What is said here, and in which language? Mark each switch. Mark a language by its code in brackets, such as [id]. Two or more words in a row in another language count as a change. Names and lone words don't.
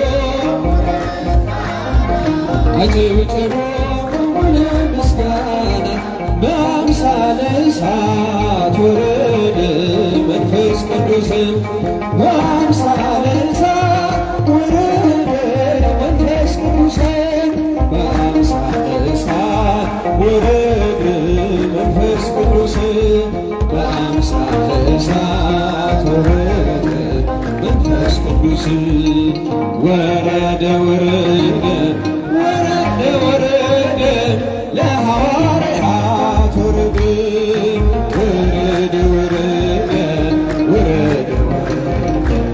[am] አጨብጭቡ ለምስጋና። [gez] በአምሳለ እሳት ወረደ መንፈስ ቅዱስ፣ በአምሳለ እሳት ወረደ መንፈስ ቅዱስ፣ በአምሳለ እሳት ወረደ መንፈስ ቅዱስ፣ በአምሳለ እሳት ወረደ መንፈስ ቅዱስ። ወረደ ወረደ ወረደ ወረደ ለሐዋርያት ወረደ ወረደ ወረደ ወረደ ወረደ